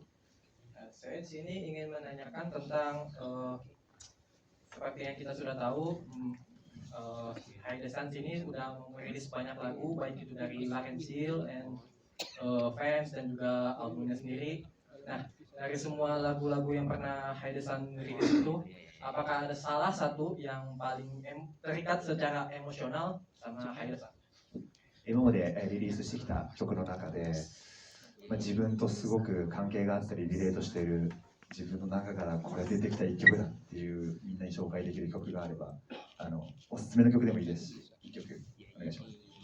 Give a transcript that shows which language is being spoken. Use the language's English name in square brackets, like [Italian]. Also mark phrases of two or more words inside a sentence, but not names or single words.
[Indonesian] Saya di sini ingin menanyakan tentang seperti yang kita sudah tahu, High Descent ini sudah merilis banyak lagu, baik itu dari Larensil [English] and fans [Indonesian] dan juga albumnya sendiri. Nah, dari semua lagu-lagu yang pernah High Descent rilis itu, apakah ada salah satu yang paling terikat secara emosional sama High Descent? [Japanese] 今までリリースしてきた曲の中で、自分とすごく関係があったりリレートしている自分の中からこれ出てきた一曲だっていうみんなに紹介できる曲があればおすすめの曲でもいいですし、一曲お願いします。